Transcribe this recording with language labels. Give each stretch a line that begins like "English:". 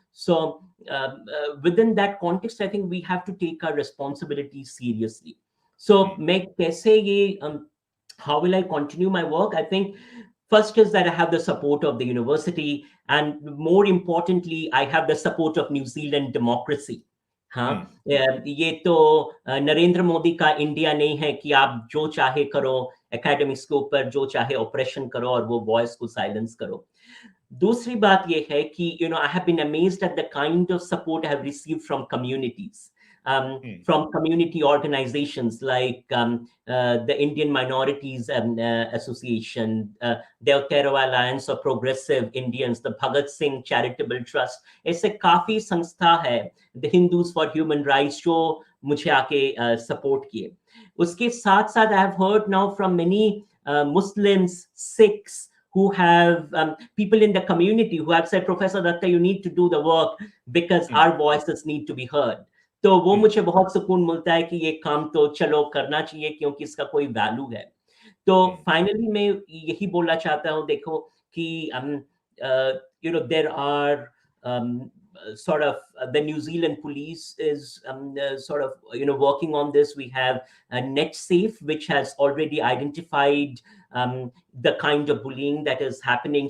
English: So within that context, I think we have to take our responsibility seriously. So
Hindi: मैं कैसे ये
English: how will I continue my work? I think first is that I have the support of the university, and more importantly, I have the support of New Zealand democracy.
Hindi: हाँ, ये तो नरेंद्र मोदी का India नहीं है कि आप जो चाहे करो, एकेडमिक्स के ऊपर जो चाहे ऑपरेशन करो और वो वॉइस को साइलेंस करो. दूसरी बात ये है कि
English: I have been amazed at the kind of support I have received from communities. From community organizations like the Indian Minorities Association, the Aotearoa Alliance of Progressive Indians, the Bhagat Singh Charitable Trust.
Hindi: ऐसे काफी संस्था है,
English: the Hindus for Human Rights,
Hindi: जो मुझे आके support किए. उसके साथ साथ
English: I have heard now from many Muslims, Sikhs, who have people in the community who have said, Professor Datta, you need to do the work because our voices need to be heard.
Hindi: तो वो मुझे बहुत सुकून मिलता है कि ये काम तो चलो करना चाहिए क्योंकि इसका कोई वैल्यू है. तो फाइनली मैं यही बोलना चाहता हूँ, देखो कि
English: there are sort of the New Zealand police is sort of working on this. We have NetSafe, which has already identified the kind of bullying that is happening.